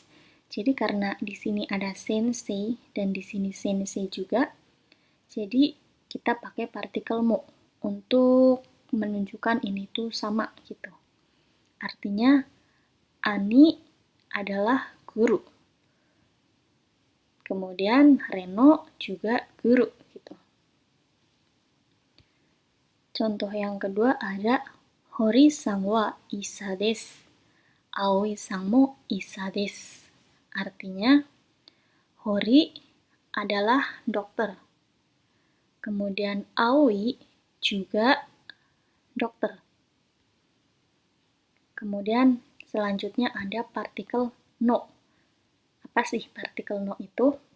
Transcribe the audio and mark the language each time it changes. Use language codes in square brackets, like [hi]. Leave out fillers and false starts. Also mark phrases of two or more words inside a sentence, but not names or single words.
[id] Jadi karena di sini ada sensei dan di sini sensei juga, jadi kita pakai partikel mo untuk menunjukkan ini tuh sama gitu. Artinya Ani adalah guru. Kemudian Reno juga guru gitu. Contoh yang kedua ada [ja] Hori-san wa isa desu. Aoi-san mo isa desu. [id] Artinya Hori adalah dokter. Kemudian Aoi juga dokter. Kemudian selanjutnya ada partikel no. Apa sih partikel no itu?